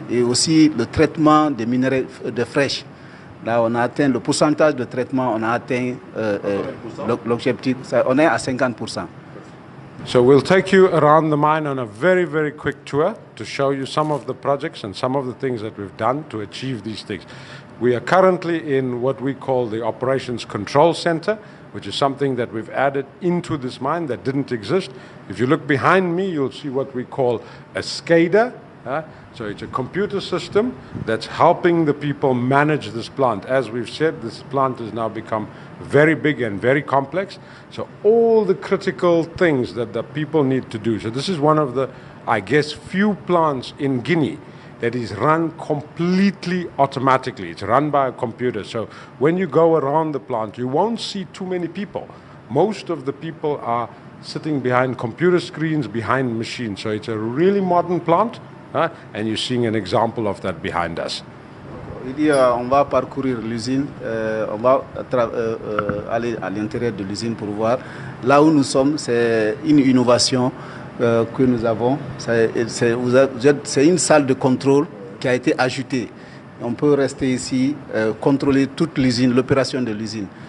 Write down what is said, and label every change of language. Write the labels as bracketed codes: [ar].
[fr] Et aussi le traitement des minerais de fraîche. Là, on a atteint le pourcentage de traitement, on a atteint l'objectif, on est à 50%. [en] So we'll take you around the mine on a very, very quick tour to show you some of the projects and some of the things that we've done to achieve these things. We are currently in what we call the Operations Control Center, which is something that we've added into this mine that didn't exist. If you look behind me, you'll see what we call a SCADA. So it's a computer system that's helping the people manage this plant. As we've said, this plant has now become very big and very complex. So all the critical things that the people need to do. So this is one of the, I guess, few plants in Guinea that is run completely automatically. It's run by a computer. So when you go around the plant, you won't see too many people. Most of the people are sitting behind computer screens, behind machines. So it's a really modern plant. And you're seeing an example of that behind us. [fr] On va parcourir l'usine, on va aller à l'intérieur de l'usine pour voir. Là où nous sommes, c'est une innovation que nous avons. C'est une salle de contrôle qui a été ajoutée. On peut rester ici, contrôler toute l'usine, l'opération de l'usine.